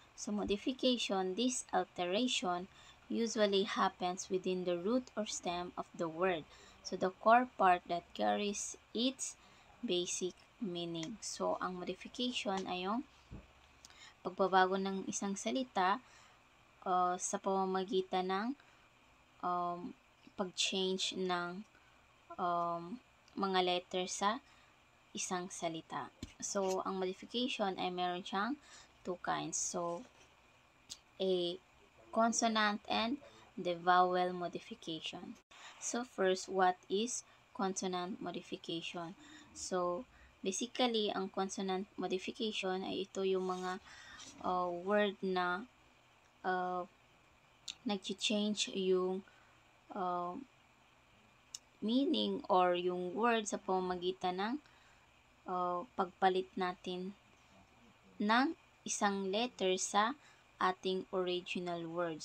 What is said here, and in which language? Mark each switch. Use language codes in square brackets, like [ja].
[en] So, modification, this alteration usually happens within the root or stem of the word. So, the core part that carries its basic meaning. [tl] So, ang modification ay yung pagbabago ng isang salita sa pamamagitan ng pag-change ng mga letters sa isang salita. So, ang modification ay meron siyang two kinds. [en] So, a consonant and the vowel modification. So, first, what is consonant modification? [tl] So, basically, ang consonant modification ay ito yung mga word na nag-change yung meaning or yung word sa pamamagitan ng pagpalit natin ng isang letter sa ating original word.